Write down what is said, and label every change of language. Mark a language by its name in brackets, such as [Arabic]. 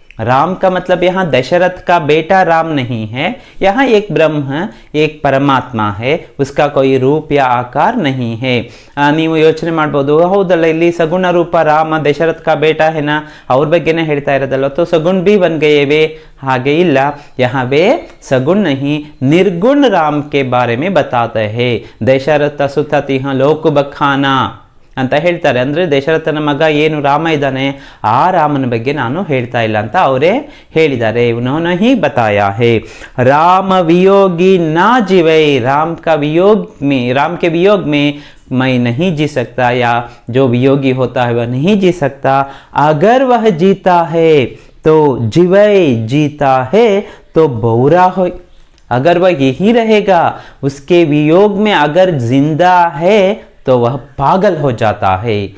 [Hindi] राम का मतलब यहाँ दशरथ का बेटा राम नहीं है, यहाँ एक ब्रह्म, एक परमात्मा है, उसका कोई रूप या आकार नहीं है। [Kannada] ನೀವು ಯೋಚನೆ ಮಾಡಬಹುದು, ಹೌದಲ್ಲ ಇಲ್ಲಿ ಸಗುಣ ರೂಪ ರಾಮ ದಶರಥ [Hindi] का बेटा है ना, [Kannada] ಅವ್ರ ಬಗ್ಗೆನೇ ಹೇಳ್ತಾ ಇರೋದಲ್ಲ, [Hindi] तो सगुण भी बन गए वे, [Kannada] ಹಾಗೆ ಇಲ್ಲ, [Hindi] यहाँ वे सगुण नहीं निर्गुण राम के बारे में बताते हैं। [Kannada] दशरथ ಸುತ ತಿಹ ಲೋಕ ಬಖಾನಾ ಅಂತ ಹೇಳ್ತಾರೆ, ಅಂದ್ರೆ ದಶರಥನ ಮಗ ಏನು ರಾಮ ಇದ್ದಾನೆ, ಆ ರಾಮನ ಬಗ್ಗೆ ನಾನು ಹೇಳ್ತಾ ಇಲ್ಲ ಅಂತ ಅವರೇ ಹೇಳಿದ್ದಾರೆ। [Hindi] उन्होंने ही बताया है। राम वियोगी ना जीवे, राम के वियोग में मैं नहीं जी सकता, या जो वियोगी होता है वह नहीं जी सकता। अगर वह जीता है तो जीवे, जीता है तो बहुरा हो, अगर वह यही रहेगा, उसके वियोग में अगर जिंदा है तो वह पागल हो जाता है।